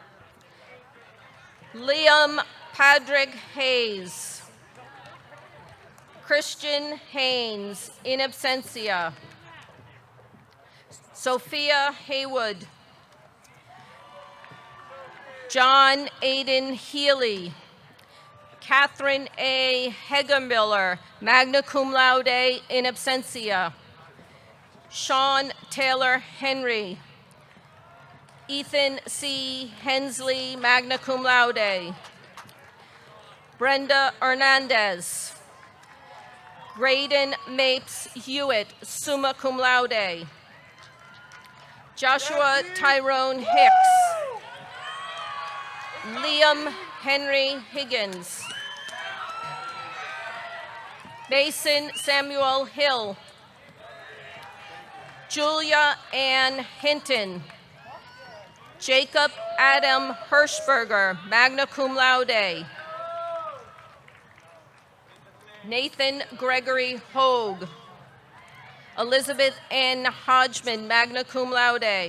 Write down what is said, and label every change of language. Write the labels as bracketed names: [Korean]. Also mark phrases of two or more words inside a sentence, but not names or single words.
[English] Liam Patrick Hayes. Christian Haynes, [Latin] in absentia. [English] Sophia Haywood. John Aiden Healy. Catherine A. Hegemiller, [Latin] magna cum laude, in absentia. [English] Sean Taylor Henry. Ethan C. Hensley, [Latin] magna cum laude. [English] Brenda Hernandez. Graydon Mapes Hewitt, [Latin] summa cum laude. [English] Joshua Tyrone Hicks. Liam Henry Higgins. Mason Samuel Hill. Julia Ann Hinton. Jacob Adam Hirschberger, [Latin] magna cum laude. [English] Nathan Gregory Hogue. Elizabeth N. Hodgman, [Latin] magna cum laude.